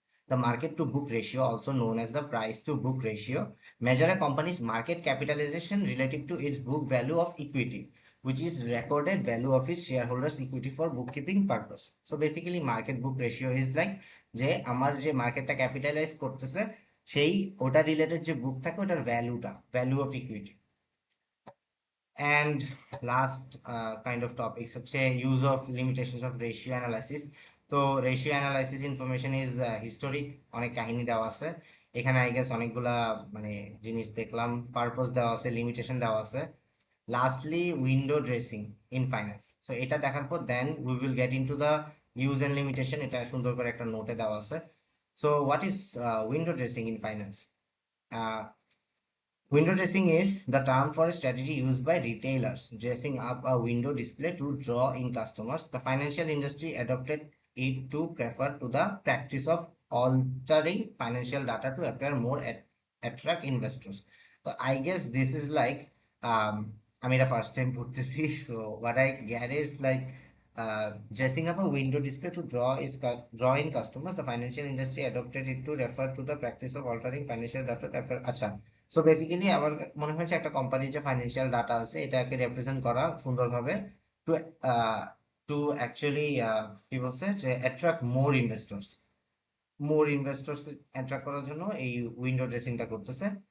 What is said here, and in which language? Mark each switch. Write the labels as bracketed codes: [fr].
[en] The market to book ratio, also known as the price to book ratio, measure a company's market capitalization relative to its book value of equity, which is recorded value of its shareholders equity for bookkeeping purpose. So basically market book ratio is like [bn] যে আমার যে মার্কেটটা capitalise করতেছে সেই ওটা related যে বুক থাকে ওটার ভ্যালুটা, value of equity. [en] And last kind of topics হচ্ছে use of limitations of ratio analysis. [bn] তো ratio analysis information is historic, অনেক কাহিনী দেওয়া আছে এখানে। আই গেস অনেকগুলা মানে জিনিস দেখলাম, পারপোজ দেওয়া আছে, লিমিটেশন দেওয়া আছে। [en] Lastly window dressing in finance. So [bn] এটা দেখার পর [en] Then we will get into the use and limitation. [bn] এটা সুন্দর করে একটা নোটে দেওয়া আছে। [en] So what is window dressing in finance? Window dressing is the term for a strategy used by retailers dressing up a window display to draw in customers. The financial industry adopted it to prefer to the practice of altering financial data to appear more attract investors. So I guess this is like [bn] আমি এটা first time পড়তেছি, [en] so what I get is like dressing up a window display to draw in customers. The financial industry adopted it to refer to the practice of altering financial data to appear. [bn] আচ্ছা, so basically আমার মনে হচ্ছে একটা কোম্পানির যে financial data আছে এটাকে represent করা সুন্দরভাবে টু টু অ্যাকচুয়ালি কি বলছে যে অ্যাট্রাক্ট মোর ইনভেস্টর্স অ্যাট্রাক্ট করার জন্য এই উইন্ডো ড্রেসিংটা করতেছে।